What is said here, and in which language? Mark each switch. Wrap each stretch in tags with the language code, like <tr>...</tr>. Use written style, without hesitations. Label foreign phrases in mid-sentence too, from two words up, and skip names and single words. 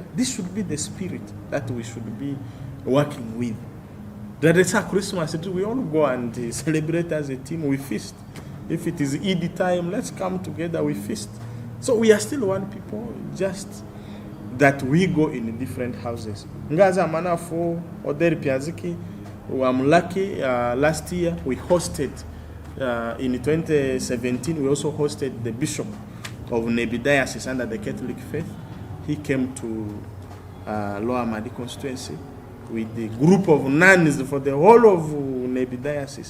<en>This should be the spirit that we should be working with. That is our Christmas. We all go and celebrate as a team. We feast. If it is Idi time, let's come together. We feast. So we are still one people, just that we go in different houses. Ngaza manafo oderi piaziki. I'm lucky. Last year we hosted. In 2017 we also hosted the Bishop of MEDIA-Robsyiti under the Catholic faith. He came to Lower Madi constituency with the group of nuns for the whole of MEDIA-Robsyiti.</en>